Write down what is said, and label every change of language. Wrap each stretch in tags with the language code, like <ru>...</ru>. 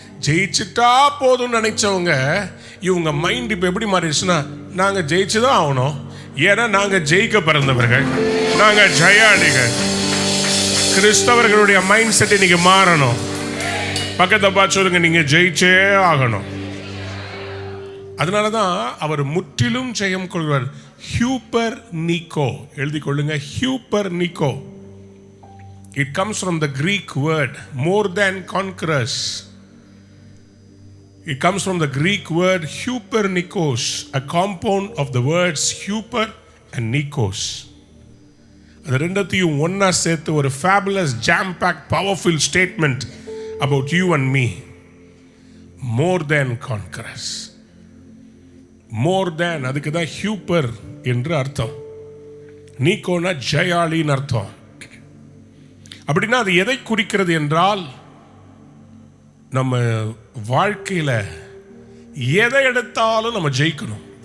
<ta>ஜெயிச்சுட்டா போதும்னு நினைச்சவங்க இவங்க மைண்ட் இப்போ எப்படி மாறிடுச்சுன்னா, நாங்கள் ஜெயிச்சுதான் ஆகணும், ஏன்னா நாங்கள் ஜெயிக்க பிறந்தவர்கள், நாங்கள் ஜெயாளிகள். கிறிஸ்தவர்களுடைய மைண்ட் செட் இன்னைக்கு மாறணும். பக்கத்தை பார்த்து சொல்லுங்க, நீங்க ஜெயிச்சே ஆகணும். அதனாலதான் அவர் முற்றிலும் ஜெயம் கொள்வார். ஹியூப்பர் நிக்கோ எழுதி கொள்ளுங்க. ஹியூப்பர் நிக்கோ.</ta> <en>It comes from the Greek word more than conquerors. It comes from the Greek word hupernikos, a compound of the words huper and nikos.</en> <ta>அது ரெண்டத்தையும் ஒன்னா சேர்த்து ஒரு</ta> <en>fabulous jam packed powerful statement about you and me. More than conquerors. More than,</en> <ta>அதுக்கு தான் ஹியூப்பர் என்று அர்த்தம். நீக்கோனா ஜெயாளின்னு அர்த்தம். அப்படின்னா அது எதை குறிக்கிறது என்றால், நம்ம வாழ்க்கையில எதை எடுத்தாலும் நம்ம ஜெயிக்கணும்.</ta>